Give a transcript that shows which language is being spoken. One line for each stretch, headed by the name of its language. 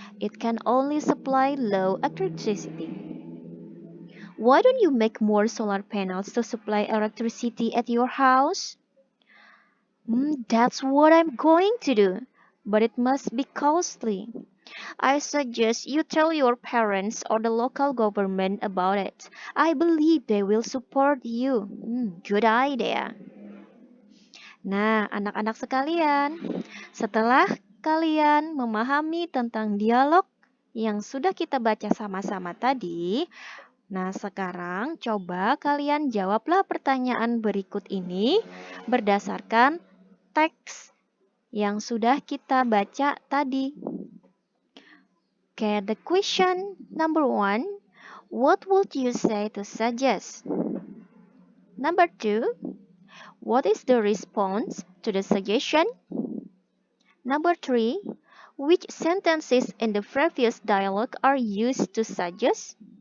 English: It can only supply low electricity. Why don't you make more solar panels to supply electricity at your house? That's what I'm going to do, but it must be costly. I suggest you tell your parents or the local government about it. I believe they will support you. Good idea.
Indonesian: Nah, anak-anak sekalian, setelah kalian memahami tentang dialog yang sudah kita baca sama-sama tadi, nah sekarang coba kalian jawablah pertanyaan berikut ini berdasarkan teks yang sudah kita baca tadi.
English: Okay, the question number 1, what would you say to suggest? Number 2, what is the response to the suggestion? Number 3, which sentences in the previous dialogue are used to suggest?